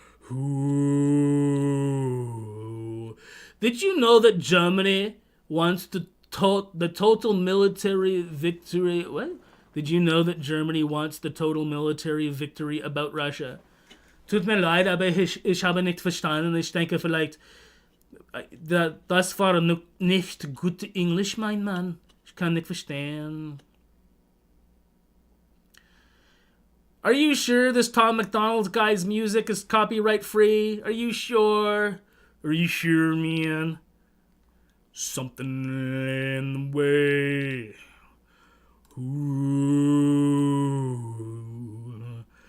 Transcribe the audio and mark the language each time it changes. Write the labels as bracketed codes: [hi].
[en] Ooh. Did you know that Germany wants the total military victory? What? Did you know that Germany wants the total military victory about Russia? [de] Tut mir leid, aber ich habe nicht verstanden. Ich denke vielleicht, das war nicht gut Englisch, mein Mann. Ich kann nicht verstehen. [en] Are you sure this Tom McDonald guy's music is copyright free? Are you sure? Are you sure, man? Something in the way. Ooh.